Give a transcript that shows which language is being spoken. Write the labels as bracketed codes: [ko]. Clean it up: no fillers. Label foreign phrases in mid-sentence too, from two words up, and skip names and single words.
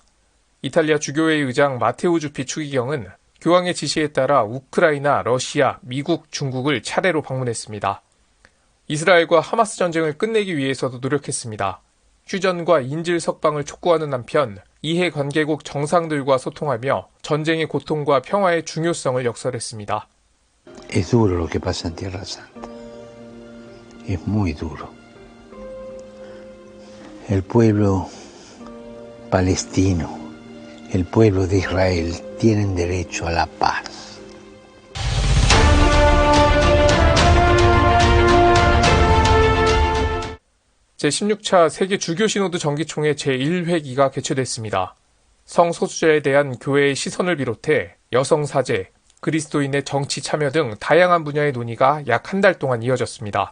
[ko] 이탈리아 주교회의 의장 마테우 주피 추기경은 교황의 지시에 따라 우크라이나, 러시아, 미국, 중국을 차례로 방문했습니다. 이스라엘과 하마스 전쟁을 끝내기 위해서도 노력했습니다. 휴전과 인질 석방을 촉구하는 한편 이해관계국 정상들과 소통하며 전쟁의 고통과 평화의 중요성을 역설했습니다. [es] Es duro lo que pasa en Tierra Santa. Es muy duro. El pueblo palestino, el pueblo de Israel tienen derecho a la paz. [ko] 제16차 세계 주교 시노드 정기총회 제1회기가 개최됐습니다. 성소수자에 대한 교회의 시선을 비롯해 여성 사제, 그리스도인의 정치 참여 등 다양한 분야의 논의가 약 한 달 동안 이어졌습니다.